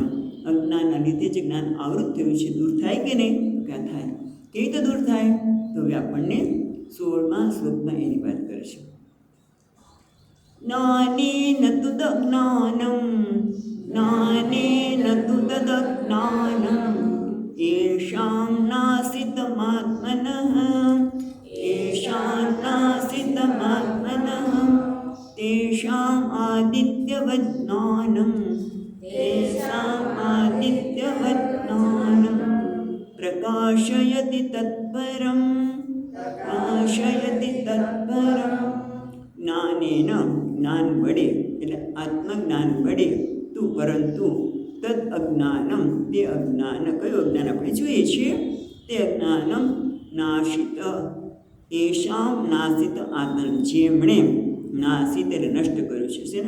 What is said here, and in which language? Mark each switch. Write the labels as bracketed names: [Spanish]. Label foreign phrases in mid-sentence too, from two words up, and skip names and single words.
[Gujarati] અજ્ઞાનના લીધે જે જ્ઞાન આવૃત થયું છે દૂર થાય કે નહીં? ક્યાં થાય? કેવી રીતે દૂર થાય? તો હવે આપણને 16મા શ્લોકમાં એની વાત કરીશું. [Sanskrit] જ્ઞાનેન તુ તજ્ઞાનમ, જ્ઞાનેન તુ તદજ્ઞાનમ, येषां नासितमात्मनः, येषां नासितमात्मनः, तेषाम् आदित्यवत् ज्ञानं, तेषाम् आदित्यवत् ज्ञानं, प्रकाशयति तत्परं, प्रकाशयति तत्परं. [Gujarati] જ્ઞાનેન, જ્ઞાન વડે એટલે આત્મજ્ઞાન વડે, તું પરંતુ [Sanskrit] તદ અજ્ઞાનમ, [Gujarati] તે અજ્ઞાન, કયું અજ્ઞાન આપણે જોઈએ છીએ તે [Sanskrit] અજ્ઞાનમ નાશિત, એશામ નાશિત આત્મન, [Gujarati] જેમણે નાશિત એટલે નષ્ટ કર્યું છે શેને?